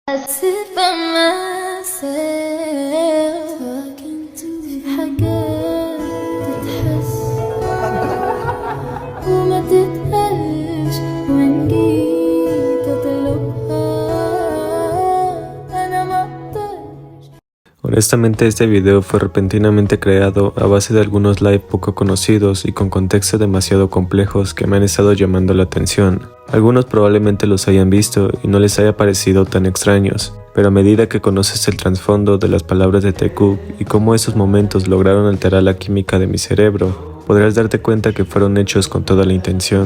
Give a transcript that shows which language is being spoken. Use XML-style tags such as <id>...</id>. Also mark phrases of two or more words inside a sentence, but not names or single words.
<en>sit by myself talking to</en> <ar>حاجات تتحس وما تتقالش وإن جيت أطلبها أنا ما أقدرش.</ar> <es>Honestamente, este video fue repentinamente creado a base de algunos live poco conocidos y con contextos demasiado complejos que me han estado llamando la atención. Algunos probablemente los hayan visto y no les haya parecido tan extraños, pero a medida que conoces el trasfondo de las palabras de Taekook y cómo esos momentos lograron alterar la química de mi cerebro, podrás darte cuenta que fueron hechos con toda la intención.</es>